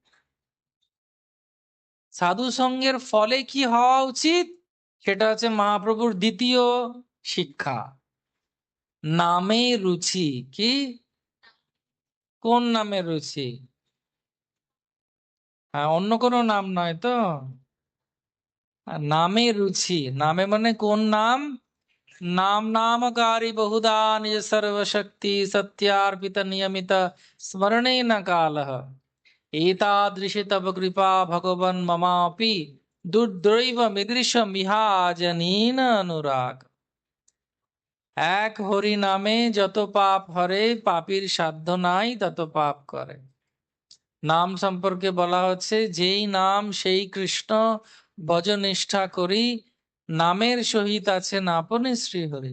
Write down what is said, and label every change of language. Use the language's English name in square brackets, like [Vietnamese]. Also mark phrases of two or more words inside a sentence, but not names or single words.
[Bangla] সাধু সঙ্গের ফলে কি হওয়া উচিত, সেটা হচ্ছে মহাপ্রভুর দ্বিতীয় শিক্ষা, নামে রুচি। কি? কোন নামে রুচি? হ্যাঁ, অন্য কোনো নাম নয় তো। নামে রুচি, নামে মানে কোন নাম? [Sanskrit] नाम नामकारी बहुधा निज सर्वशक्ति सत्यार्पित नियमित स्मरणे न कालः एतादृशी तव कृपा भगवन् ममापि दुर्दैव मिदृशमिहाजनीन अनुराग। [Bangla] এক হরি নামে যত পাপ হরে, পাপীর সাধ্য নাই তত পাপ করে। নাম সম্পর্কে বলা হচ্ছে, যেই নাম সেই কৃষ্ণ ভজনিষ্ঠা করি, নামের সহিত আছেন আপনি শ্রীহরি।